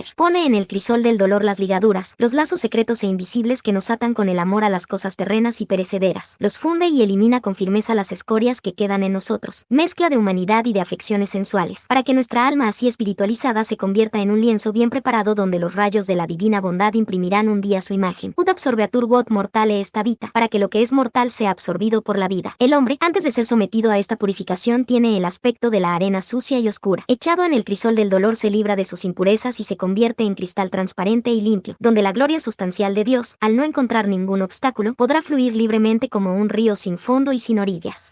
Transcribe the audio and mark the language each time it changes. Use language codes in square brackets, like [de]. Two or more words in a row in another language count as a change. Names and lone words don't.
[es] Pone en el crisol del dolor las ligaduras, los lazos secretos e invisibles que nos atan con el amor a las cosas terrenas y perecederas. Los funde y elimina con firmeza las escorias que quedan en nosotros. Mezcla de humanidad y de afecciones sensuales, para que nuestra alma así espiritualizada se convierta en un lienzo bien preparado donde los rayos de la divina bondad imprimirán un día su imagen. [la] Ut absorbeatur quod mortale est vita, [es] para que lo que es mortal sea absorbido por la vida. El hombre, antes de ser sometido a esta purificación, tiene el aspecto de la arena sucia y oscura. Echado en el crisol del dolor se libra de sus impurezas y se convierte en cristal transparente y limpio, donde la gloria sustancial de Dios, al no encontrar ningún obstáculo, podrá fluir libremente como un río sin fondo y sin orillas.